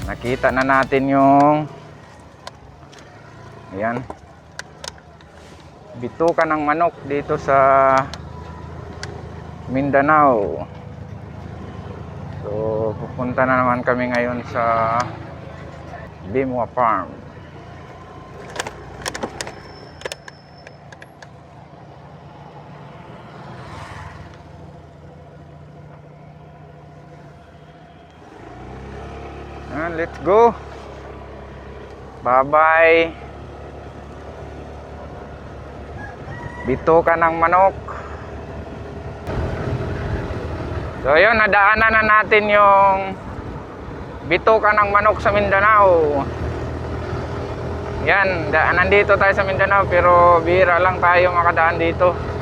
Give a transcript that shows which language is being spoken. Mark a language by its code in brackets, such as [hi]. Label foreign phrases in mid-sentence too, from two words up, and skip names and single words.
[tl] Nakita na natin yung ayan, bituka ng manok dito sa Mindanao. So pupunta na naman kami ngayon sa Bimwa Farm. [en] Let's go. Bye-bye. [tl] Bituka ng manok. So yun, nadaanan na natin yung bituka ng manok sa Mindanao. Yan, nandito tayo sa Mindanao pero bihira lang tayo makadaan dito.